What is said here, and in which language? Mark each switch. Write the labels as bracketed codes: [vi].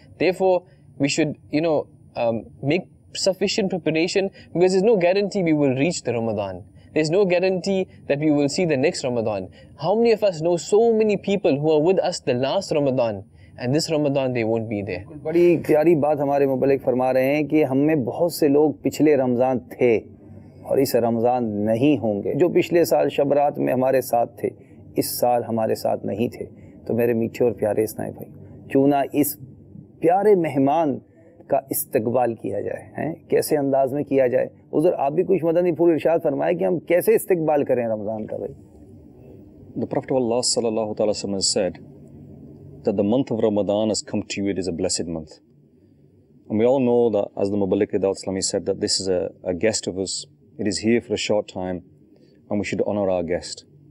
[en] Therefore, we should, make sufficient preparation, because there's no guarantee we will reach the Ramadan. There's no guarantee that we will see the next Ramadan. How many of us know so many people who are with us the last Ramadan, and this Ramadan they won't be there? [hi] बड़ी प्यारी बात हमारे मुबल्लिग फरमा रहे हैं कि हम में बहुत से लोग पिछले रमज़ान थे और इस रमज़ान नहीं होंगे। जो पिछले साल शब रात में हमारे साथ थे, इस साल हमारे साथ नहीं थे। तो मेरे मीठे और प्यारे इस्लामी भाई, क्यों ना इस प्यारे मेहमान का इस्तकबाल किया जाए, हैं कैसे अंदाज में किया जाए। उधर आप भी कुछ मदनी फूल इरशाद फरमाए कि हम कैसे इस्तकबाल करें रमज़ान का भाई। [en] The Prophet of Allah sallallahu alaihi wasallam said that the month of Ramadan has come to you, it is a blessed month. And we all know that, as the Muballigh Dawud Islami said, that this is a guest of us. It is here for a short time, and we should honor our guest.